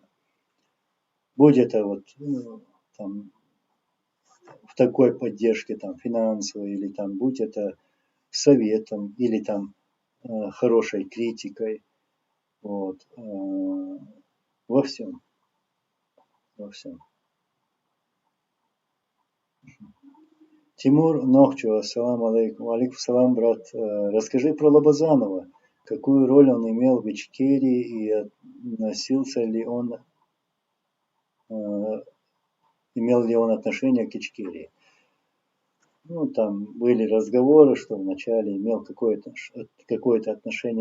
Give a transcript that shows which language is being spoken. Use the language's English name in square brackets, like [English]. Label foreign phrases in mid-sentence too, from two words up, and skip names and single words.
[Russian] Будь это вот там в такой поддержке там финансовой или там будь это советом или там хорошей критикой, вот, во всем. [Arabic] Тимур Нохчу, السلام عليكم. عليكم السلام, [Russian] брат. Расскажи про Лобазанова. Какую роль он имел в Ичкерии и относился ли он, имел ли он отношение к Ичкерии? Там были разговоры, что вначале имел какое-то отношение.